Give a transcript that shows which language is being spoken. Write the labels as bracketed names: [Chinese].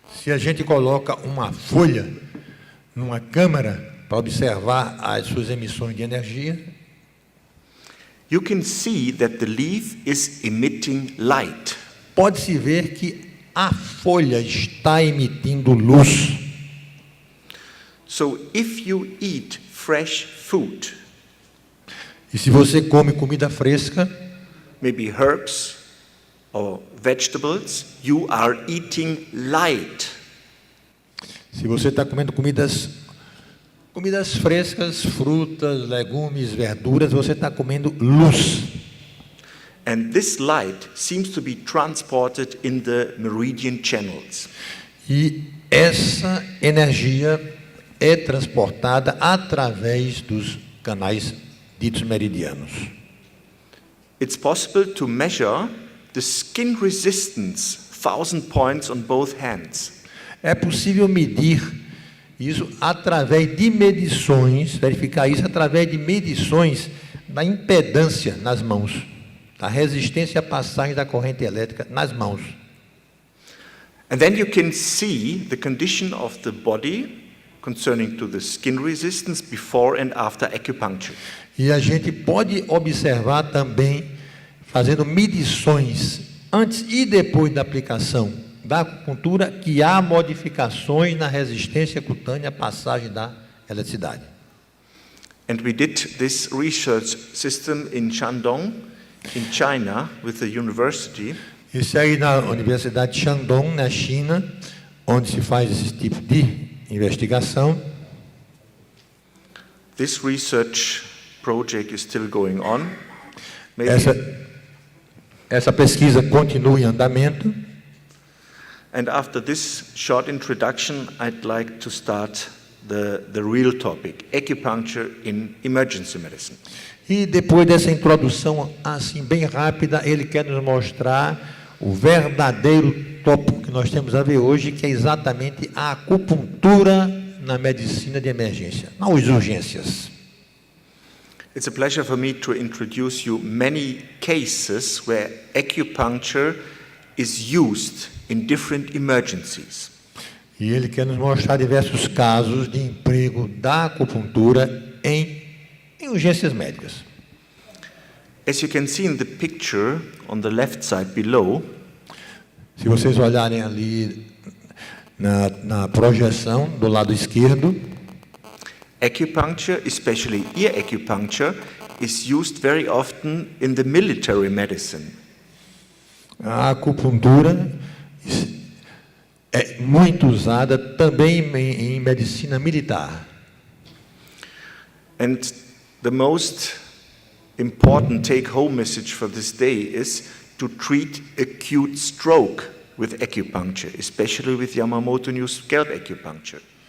[Portuguese] a gente coloca uma folha numa câmara para observar as suas emissões de energia, [English] you can see that the leaf is emitting light. [Portuguese] pode-se ver que a folha está emitindo luz. [English] So if you eat fresh food, [Portuguese] E se você come comida fresca, [English] maybe herbs or vegetables, you are eating light. [Portuguese] se você está comendo comidas frescas, frutas, legumes, verduras, você está comendo luz. [English] And this light seems to be transported in the meridian channels. [Portuguese] E essa energia é transportada através dos canais ditos meridianos. [English] It's possible to measure the skin resistance, 1,000 points on both hands. [Portuguese] É possível medir isso através de medições, verificar isso através de medições da impedância nas mãos, da resistência à passagem da corrente elétrica nas mãos. [English] And then you can see the condition of the body concerning to the skin resistance before and after acupuncture. [Portuguese] E a gente pode observar também, fazendo medições antes e depois da aplicação da acupuntura, que há modificações na resistência cutânea à passagem da eletricidade. [English] And we did this research system in Shandong, in China, with the university. [Portuguese] Isso aí na Universidade de Shandong, na China, onde se faz esse tipo de investigação. [English] This research project is still going on. Maybe, [Portuguese] Essa pesquisa continua em andamento. [English] And after this short introduction, I'd like to start the real topic, acupuncture in emergency medicine. [Portuguese] E depois dessa introdução assim bem rápida, ele quer nos mostrar o verdadeiro tópico que nós temos a ver hoje, que é exatamente a acupuntura na medicina de emergência, nas urgências. [English] It's a pleasure for me to introduce you many cases where acupuncture is used in different emergencies. [Portuguese] E ele quer nos mostrar diversos casos de emprego da acupuntura em urgências médicas. [English] As you can see in the picture on the left side below, [Portuguese] Se vocês olharem ali na projeção do lado esquerdo, [English] acupuncture, especially ear acupuncture, is used very often in the military medicine. [Portuguese] a acupuntura é muito usada também em medicina militar. [English] And the most important take-home message for this day is to treat acute stroke with acupuncture, especially with Yamamoto New Scalp acupuncture.